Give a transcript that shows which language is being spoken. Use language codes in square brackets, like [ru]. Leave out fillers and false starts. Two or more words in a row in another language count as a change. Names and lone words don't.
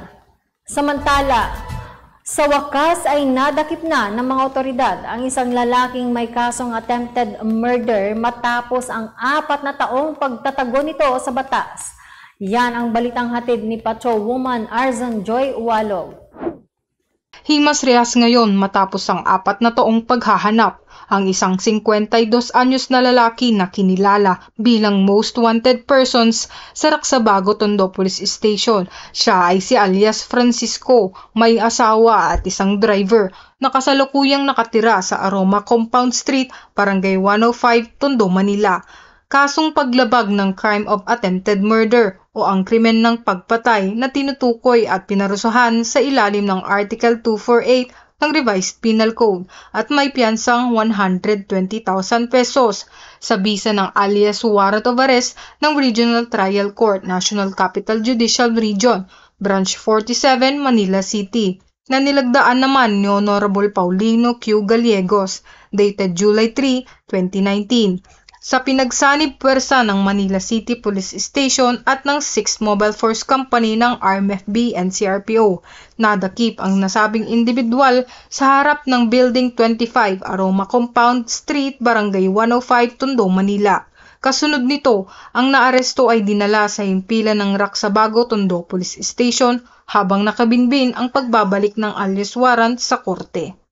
[tl] Samantala, sa wakas ay nadakip na ng mga otoridad ang isang lalaking may kasong [en] attempted murder [tl] matapos ang 4 na taong pagtatago nito sa batas. Yan ang balitang hatid ni Patrolwoman Arzan Joy Walog. Himas rehas ngayon matapos ang 4 na taong paghahanap ang isang 52 anyos na lalaki na kinilala bilang [en] most wanted persons [tl] sa Raksabago, Tondo Police Station. Siya ay si alias Francisco, may asawa at isang driver na kasalukuyang nakatira sa Aroma Compound Street, Barangay 105, Tondo, Manila. Kasong paglabag ng [en] crime of attempted murder [tl] o ang krimen ng pagpatay na tinutukoy at pinarusahan sa ilalim ng Article 248 ng Revised Penal Code at may piyansang 120,000 pesos sa bisa ng [en] alias warrant of arrest [tl] ng Regional Trial Court, National Capital Judicial Region, Branch 47, Manila City, na nilagdaan naman ni Honorable Paulino Q. [en] Gallegos, dated July 3, 2019. [tl] Sa pinagsanib puwersa ng Manila City Police Station at ng 6th Mobile Force Company ng RMFB and CRPO, nadakip ang nasabing individual sa harap ng Building 25, Aroma Compound Street, Barangay 105, Tondo, Manila. Kasunod nito, ang naaresto ay dinala sa himpilan ng Raksabago, Tondo Police Station habang nakabinbin ang pagbabalik ng alias warrant sa korte.